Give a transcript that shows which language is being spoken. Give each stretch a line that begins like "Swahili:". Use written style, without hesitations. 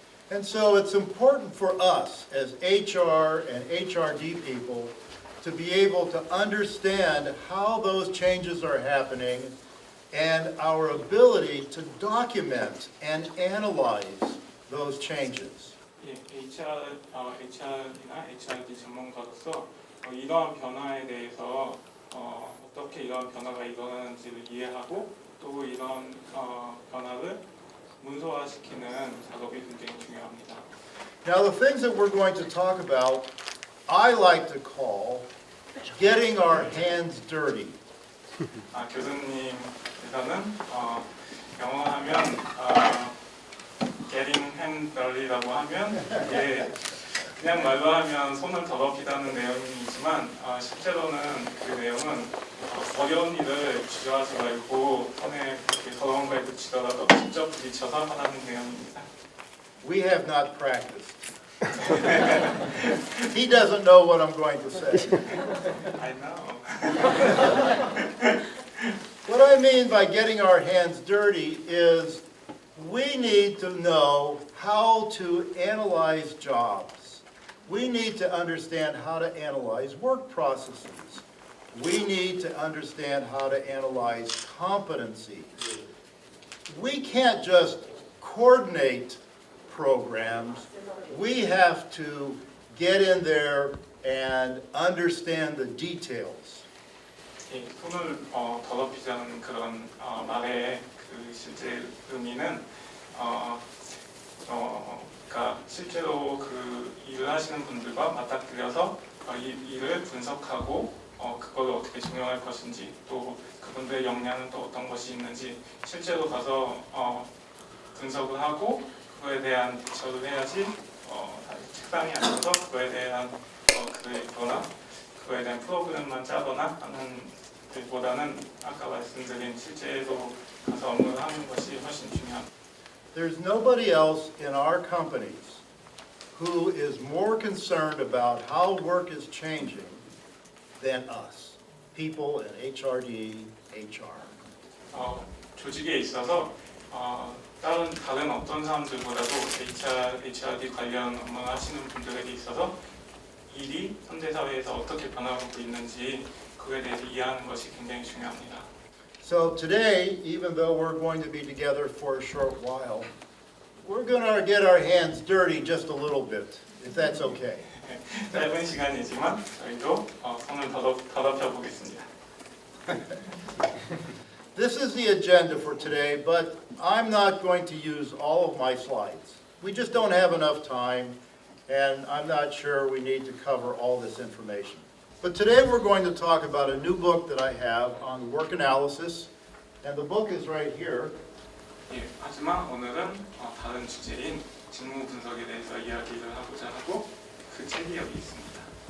English: And so it's important for us as HR and HRD people to be able to understand how those changes are happening and our ability to document and analyze those changes.
Korean: 예, HR이나 HRD 전문가로서 이러한 변화에 대해서 어떻게 이러한 변화가 일어나는지를 이해하고 또 이런 변화를 문서화시키는 작업이 굉장히 중요합니다.
English: Now the things that we're going to talk about, I like to call getting our hands dirty.
Korean: 교수님께서는 영어하면
English: getting hand dirty
Korean: 라고 하면 이게 그냥 말로 하면 손을 더럽히다는 내용이지만 실제로는 그 내용은 어려운 일을 주저하지 말고 손에 더러운 걸 붙이더라도 직접 부딪혀서 하라는 내용입니다.
English: We have not practiced. He doesn't know what I'm going to say. I know. What I mean by getting our hands dirty is we need to know how to analyze jobs. We need to understand how to analyze work processes. We need to understand how to analyze competencies. We can't just coordinate programs. We have to get in there and understand the details.
Korean: 이 손을 더럽히자는 그런 말의 그 실제 의미는 그러니까 실제로 그 일을 하시는 분들과 맞닥뜨려서 이 일을 분석하고 그걸 어떻게 적용할 것인지 또 그분들의 역량은 또 어떤 것이 있는지 실제로 가서 분석을 하고 그거에 대한 대처를 해야지 책상에 앉아서 그거에 대한 글을 읽거나 그거에 대한 프로그램만 짜거나 하는 것보다는 아까 말씀드린 실제로 가서 업무를 하는 것이 훨씬 중요합니다.
English: There's nobody else in our companies who is more concerned about how work is changing than us, people in HRD, HR.
Korean: 조직에 있어서 다른 어떤 사람들보다도 HRD 관련 업무를 하시는 분들에게 있어서 일이 현대사회에서 어떻게 변화하고 있는지 그에 대해서 이해하는 것이 굉장히 중요합니다.
English: So today, even though we're going to be together for a short while, we're going to get our hands dirty just a little bit, if that's okay.
Korean: 짧은 시간이지만 저희도 손을 더럽혀 보겠습니다.
English: This is the agenda for today, but I'm not going to use all of my slides. We just don't have enough time, and I'm not sure we need to cover all this information. But today we're going to talk about a new book that I have on work analysis, and the book is right here.
Korean: 예, 하지만 오늘은 다른 주제인 직무 분석에 대해서 이야기를 하고자 하고 그 책이 여기 있습니다.